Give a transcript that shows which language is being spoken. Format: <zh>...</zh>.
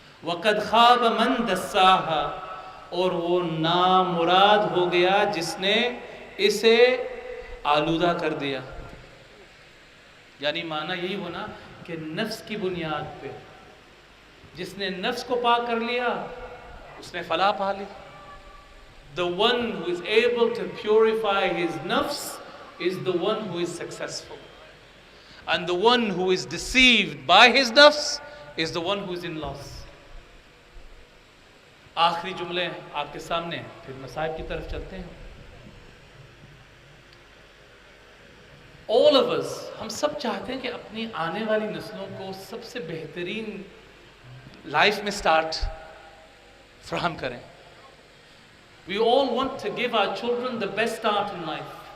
<ar>وَقَدْ خَابَ مَنْ دَسَّاهَا،</ar> <ur>اور وہ نامراد ہو گیا جس نے اسے آلودہ کر دیا. یعنی معنی یہی ہونا کہ نفس کی بنیاد پہ جس نے نفس کو پاک کر لیا اس نے فلاح پا لی.</ur> <en>The one who is able to purify his nafs is the one who is successful, and the one who is deceived by his nafs is the one who is in loss.</en> <ur>آخری جملے آپ کے سامنے ہیں، پھر مصائب کی طرف چلتے ہیں۔</ur> <en>all of us،</en> <ur>ہم سب چاہتے ہیں کہ اپنی آنے والی نسلوں کو سب سے بہترین لائف میں سٹارٹ فراہم کریں۔</ur> <en>we all want to give our children the best start in life۔</en>